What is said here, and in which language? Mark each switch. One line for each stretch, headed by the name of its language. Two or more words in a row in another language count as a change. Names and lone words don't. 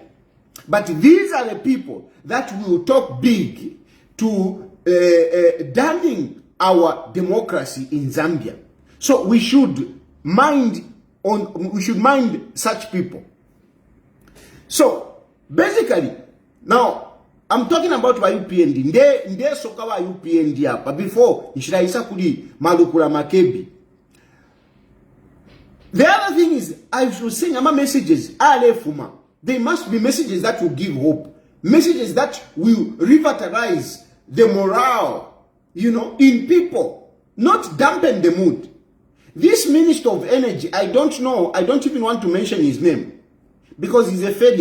English: But these are the people that will talk big to damning our democracy in Zambia. So we should mind such people. So basically, now I'm talking about my UPND.
Bemba: Nde soka wa UPND hapa before nshiraisa kuli malukula Makebi.
English: The other thing is, I was saying
Bemba: ama messages alefuma.
English: They must be messages that will give hope. Messages that will revitalize the morale, in people, not dampen the mood. This Minister of Energy, I don't know, I don't even want to mention his name because he's a failure.